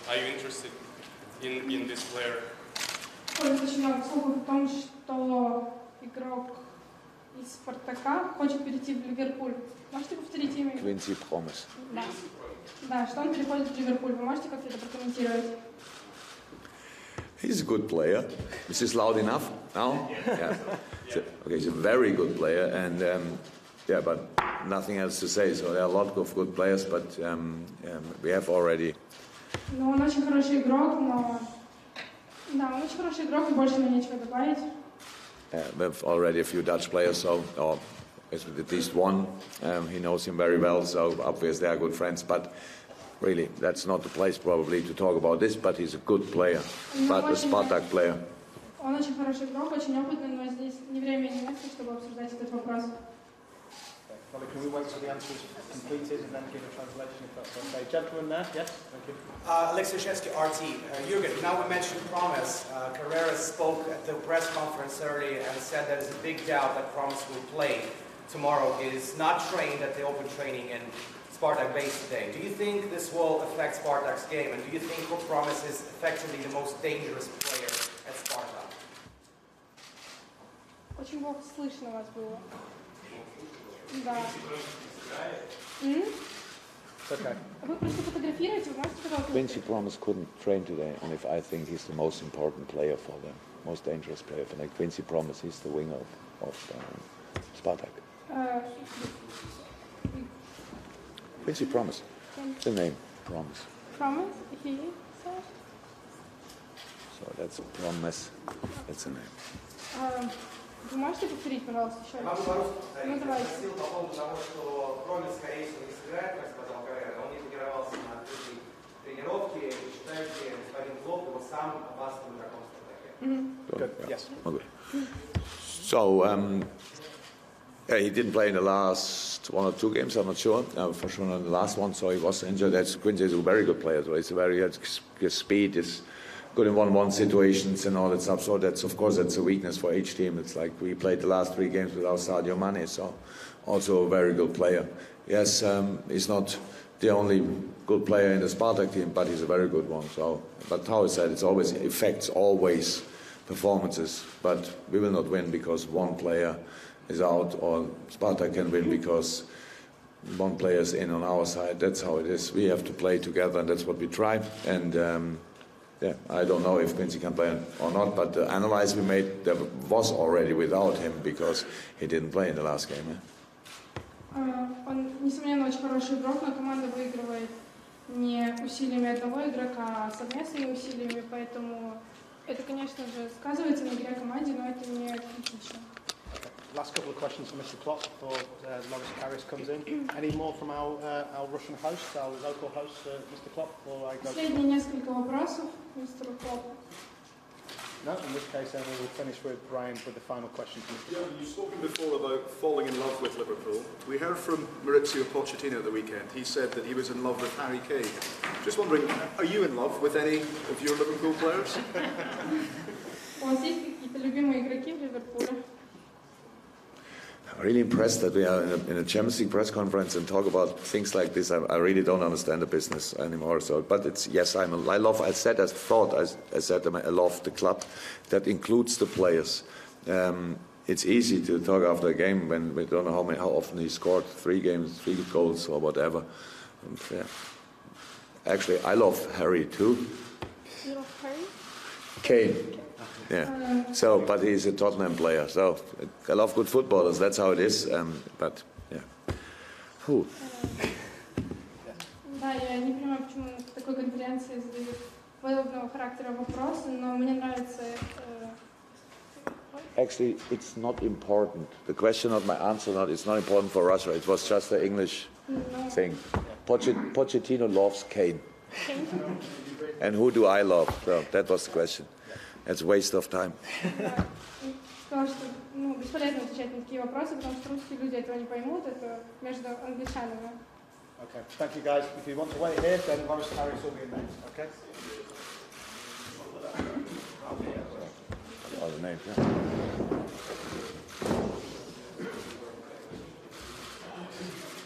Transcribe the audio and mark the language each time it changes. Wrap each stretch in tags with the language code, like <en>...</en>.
<en>Are you interested in this player?</en> <ru>Ходит очень много слухов о том, что игрок из Спартака хочет перейти в Ливерпуль. Можете повторить имя?</ru> <en>Quincy Promes.</en> <ru>Да. Да, что он переходит в Ливерпуль. Вы можете как-то это прокомментировать?</ru> <en>He's a good player. Is this loud enough now? Yeah. Okay, he's a very good player, and yeah, but nothing else to say. So there are a lot of good players, but we have already.</en> <ru>Ну, он очень хороший игрок, но... Да, он очень хороший игрок, и больше мне нечего добавить.</ru> <en>We have already a few Dutch players, so or at least one. He knows him very well, so obviously they are good friends. But really, that's not the place probably to talk about this. But he's a good player, but a Spartak player.</en> <ru>Он очень хороший игрок, очень опытный, но здесь не время и не место, чтобы обсуждать этот вопрос.</ru> <en>Well, can we wait till the answer is completed and then give a translation if that's okay? Gentleman there, yes, thank you. Alexei Shevsky, RT. Jürgen, now we mentioned promise. Karius spoke at the press conference earlier and said there is a big doubt that Promise will play tomorrow. He is not trained at the open training in Spartak base today. Do you think this will affect Spartak's game? And do you think Promise is effectively the most dangerous player at Spartak?</en> <ru>Очень плохо слышно вас было. Да.</ru> <en>Okay.</en> <ru>Вы просто фотографируете, вы можете, пожалуйста...</ru> <en>Quincy Promes couldn't train today, and if I think he's the most important player for them, most dangerous player for them. Quincy Promes, he's the winger of Spartak. Quincy Promes, the name Promes. Promise? He said? So that's Promes, that's the name.</en> <ru>Вы можете повторить, пожалуйста, еще раз? Ну, давайте. Спросил по поводу того, что Промис, скорее всего, не сыграет, как сказал Карьера. Он не тренировался на открытой тренировке. И считаете, господин Клоп его сам опасным игроком в Спартаке?</ru> <en>Good. Yes. Okay. So, yeah, he didn't play in the last one or two games, I'm not sure. For sure not the last one, so he was injured. Quincy is a very good player. So he's a very good speed, is good in one-on-one situations and all that stuff. So that's, of course, that's a weakness for each team. It's like we played the last 3 games without Sadio Mane, so also a very good player. Yes, he's not the only good player in the Spartak team, but he's a very good one. So, but how I said, it affects always performances. But we will not win because one player is out, or Spartak can win because one player is in on our side. That's how it is. We have to play together, and that's what we try. And yeah, I don't know if Quincy can play or not, but the analysis we made there was already without him because he didn't play in the last game.</en> <ru>Он, несомненно, очень хороший игрок, но команда выигрывает не усилиями одного игрока, а совместными усилиями, поэтому это, конечно же, сказывается на игре команде, но это не критично.</ru> <en>Last couple of questions from Mr. Klopp before Loris Karius comes in. Any more from our Russian host, our local host, Mr. Klopp? Or I go...</en> <ru>Последние несколько вопросов, мистер Клоп.</ru> <en>No, in this case then we will finish with Brian with the final question. Yeah, you've spoken before about falling in love with Liverpool. We heard from Maurizio Pochettino at the weekend. He said that he was in love with Harry Kane. Just wondering, are you in love with any of your Liverpool players?</en> <ru>У вас есть какие-то любимые игроки в Ливерпуле?</ru> <en>I'm really impressed that we are in a Champions League press conference and talk about things like this. I really don't understand the business anymore. So, but it's yes, I love. I said I love the club. That includes the players. It's easy to talk after a game when we don't know how often he scored 3 goals or whatever. And, yeah. Actually, I love Harry too. You love Harry? Kane. Yeah. So, but he's a Tottenham player. So, I love good footballers. That's how it is. But, yeah. Whew.</en> <ru>Да, я не понимаю, почему на такой конференции задают подобного характера вопросы, но мне нравится...</ru> <en>Actually, it's not important. The question, not my answer, it's not important for Russia. It was just an English thing. Pochettino loves Kane. And who do I love? So that was the question. It's a waste of time.</en> <ru>Сказала, что бесполезно отвечать на такие вопросы, потому что русские люди этого не поймут, это между англичанами.</ru> <en>Okay, thank you guys. If you want to wait here, then Loris Karius will be in next, okay? All the names, yeah.</en>